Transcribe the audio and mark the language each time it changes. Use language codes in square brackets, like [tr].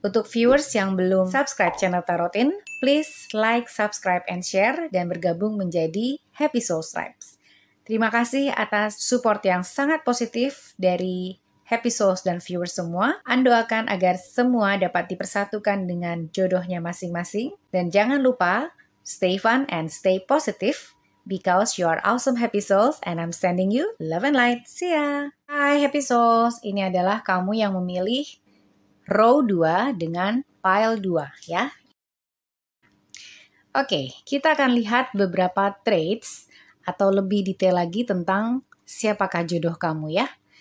[id] Untuk viewers yang belum subscribe channel Tarotin, [en] please like, subscribe, and share [id] dan bergabung menjadi Happy Souls Tribes. Terima kasih atas support yang sangat positif dari happy souls dan viewers semua. An doakan agar semua dapat dipersatukan dengan jodohnya masing-masing. Dan jangan lupa, [en] stay fun and stay positive. Because you are awesome happy souls and I'm sending you love and light. See ya! [id] Hai happy souls, ini adalah kamu yang memilih row 2 dengan pile 2 ya. Oke, kita akan lihat beberapa traits atau lebih detail lagi tentang siapakah jodoh kamu ya.